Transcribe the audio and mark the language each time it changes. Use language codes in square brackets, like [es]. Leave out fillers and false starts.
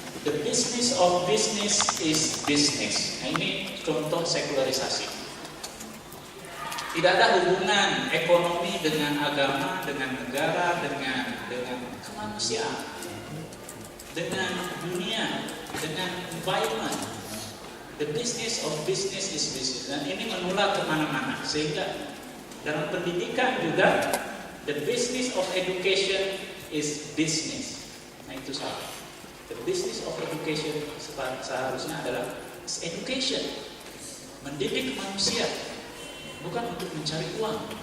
[en] The business of business is business. [id] Nah, ini contoh sekularisasi. Tidak ada hubungan ekonomi dengan agama, dengan negara, dengan kemanusiaan, dengan dunia, dengan environment. [en] The business of business is business. [id] Dan ini menular kemana-mana. Sehingga dalam pendidikan juga, [en] the business of education is business. [id] Nah, itu salah. [en] The business of education [id] seharusnya adalah [en] education. [id] Mendidik manusia, bukan untuk mencari uang.